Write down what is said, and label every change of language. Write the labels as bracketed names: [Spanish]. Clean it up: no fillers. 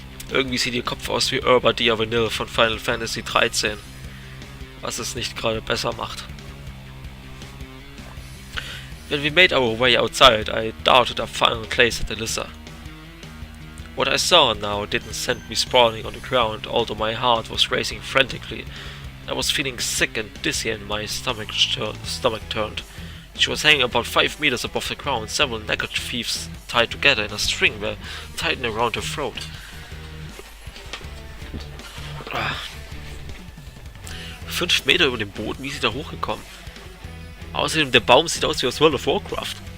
[German] Irgendwie sieht ihr Kopf aus wie Urba Diavanil von Final Fantasy 13. Was es nicht gerade besser macht. [English] When we made our way outside, I darted a final glance at Alisa. What I saw now didn't send me sprawling on the ground, although my heart was racing frantically. I was feeling sick and dizzy and my stomach turned. She was hanging about 5 meters above the ground, several neckerchiefs tied together in a string were tightened around her throat. [German] 5 Meter über dem Boden, wie ist sie da hochgekommen? Außerdem, der Baum sieht aus wie aus World of Warcraft.